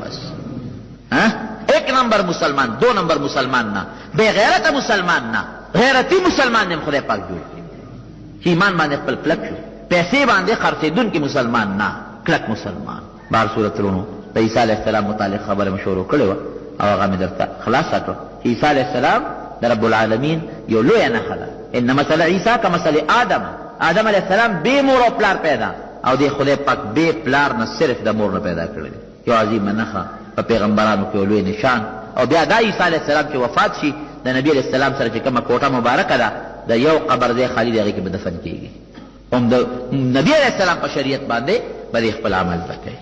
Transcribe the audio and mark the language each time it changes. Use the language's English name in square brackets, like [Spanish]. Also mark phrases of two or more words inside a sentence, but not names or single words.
[Urdu] بس ایک نمبر مسلمان، دو نمبر مسلمان [Pashto] نه، بے غیرت مسلمان نه، غیرتی مسلمان نیم خدای پاک جوړ کړي چې ایمان باندې خپل کلک شو، پیسې باندې خرڅېدونکي مسلمان نه، کلک مسلمان. بهر صورت ورونو د عیسی [Arabic] علیه السلام [Pashto] متعلق خبره مې شروع کړې وه او هغه مې درته خلاصه کړه چې عیسی علیه السلام د [Arabic] رب العالمین [Pashto] یو لویه نښه ده. [Arabic] ان مثل عیسی کمثل آدم، [Pashto] آدم [Arabic] علیه السلام [Pashto] بې مور او پلار پیدا، او دې خدای پاک بې پلار نه صرف د مور نه پیدا کړی دی. یو عظیمه نښه په پیغمبرانو کې یو لوی نشان. او بیا دا عیسی [Arabic] علیه السلام [Pashto] چې وفات شي د نبي [Arabic] علیه السلام [Pashto] سره چې کومه کوټه مبارکه ده د یو قبر ځای خالي دی، هغې کې به دفن کېږي. هم د نبي [Arabic] علیه السلام [Pashto] په شریعت باندې به خپل عمل وکړي.